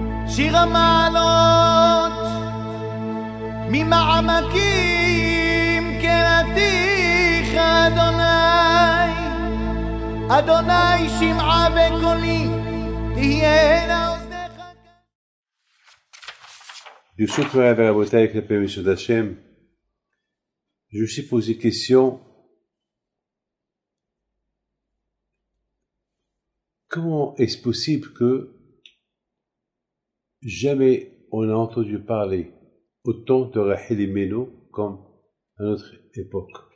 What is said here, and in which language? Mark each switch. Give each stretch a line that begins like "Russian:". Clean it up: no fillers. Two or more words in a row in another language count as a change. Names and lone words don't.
Hebrew: שיר המעלות ממעמקים קראתיך אדוני, אדוני שמעה בקולי תהיינה אוזניך. ברשות מוריי ורבותיי, כלפי משוד השם,
French: je me suis posé question, comment est-ce possible que jamais on a entendu parler autant de Rachel Imenu comme à notre époque.